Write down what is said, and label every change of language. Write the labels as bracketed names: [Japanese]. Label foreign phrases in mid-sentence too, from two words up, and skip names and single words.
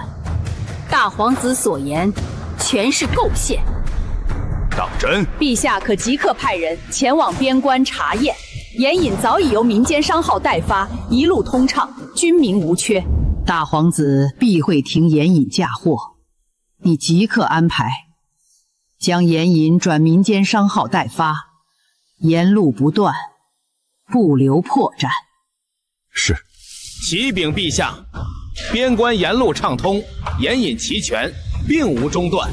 [Chinese] 大皇子所言，全是構陷。當真？陛下可即刻派人前往邊關查驗。鹽引早已由民間商號代發，一路通暢，軍民無缺。大皇子必會停鹽引嫁禍。你即刻安排，将盐引转民间商号待发，沿路不断，不留破绽。是。启禀陛下，边关沿路畅通，盐引齐全，并无中断。